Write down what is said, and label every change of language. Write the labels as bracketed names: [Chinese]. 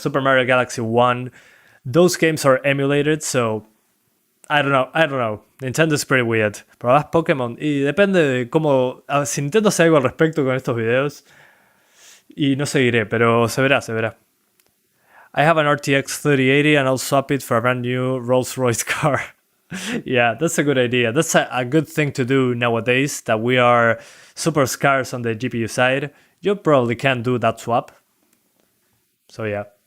[English] Super Mario Galaxy 1. Those games are emulated, so I don't know. Nintendo is pretty weird. [Spanish] Probabas Pokémon y depende de cómo... si Nintendo hace algo al respecto con estos videos. Y no seguiré, pero se verá. [English] I have an RTX 3080 and I'll swap it for a brand new Rolls-Royce car. Yeah, that's a good idea. That's a good thing to do nowadays, that we are super scarce on the GPU side. You probably can do that swap. So yeah.